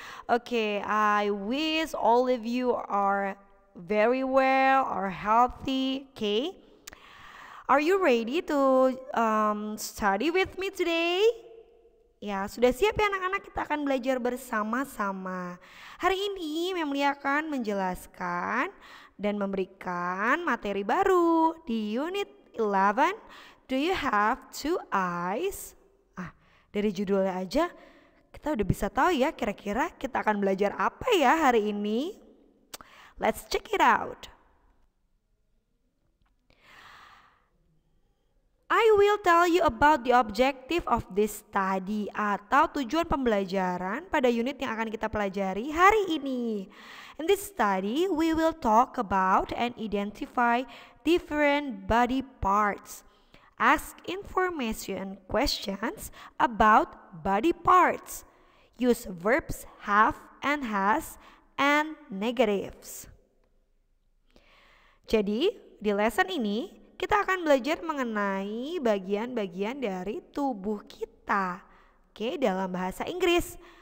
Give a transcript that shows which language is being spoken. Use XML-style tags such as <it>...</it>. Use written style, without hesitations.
<en>Okay, I wish all of you are very well, are healthy. Okay, are you ready to study with me today?</en> <id>Ya, sudah siap ya anak-anak, kita akan belajar bersama-sama. Hari ini Memlia akan menjelaskan dan memberikan materi baru di unit 11.</id> <en>Do you have two eyes?</en> <id>Dari judulnya aja kita udah bisa tahu ya kira-kira kita akan belajar apa ya hari ini.</id> <en>Let's check it out. I will tell you about the objective of this study</en> <id>atau tujuan pembelajaran pada unit yang akan kita pelajari hari ini.</id> <en>In this study, we will talk about and identify different body parts. Ask information questions about body parts. Use verbs have and has and negatives.</en> <id>Jadi, di lesson ini kita akan belajar mengenai bagian-bagian dari tubuh kita, oke, dalam bahasa Inggris.</id>